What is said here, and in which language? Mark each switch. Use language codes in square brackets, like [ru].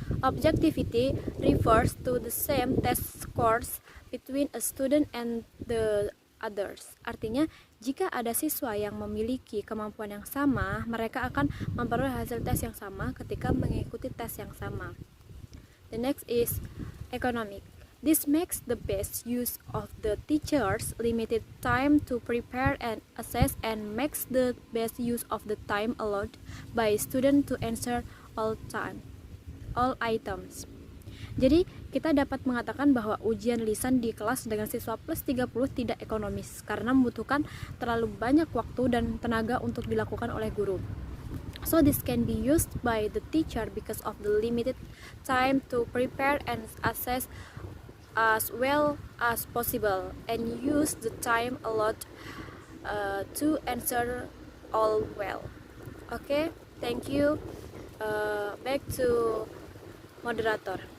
[en] Objectivity refers to the same test scores between a student and the others. [id] Artinya, jika ada siswa yang memiliki kemampuan yang sama, mereka akan memperoleh hasil tes yang sama ketika mengikuti tes yang sama. [en] The next is economic. This makes the best use of the teacher's limited time to prepare and assess and makes the best use of the time allowed by student to answer all items. [id] Jadi, kita dapat mengatakan bahwa ujian lisan di kelas dengan siswa plus 30 tidak ekonomis karena membutuhkan terlalu banyak waktu dan tenaga untuk dilakukan oleh guru. [en] So this can be used by the teacher because of the limited time to prepare and assess as well as possible and use the time allowed to answer all well. Okay, thank you. Back to moderator.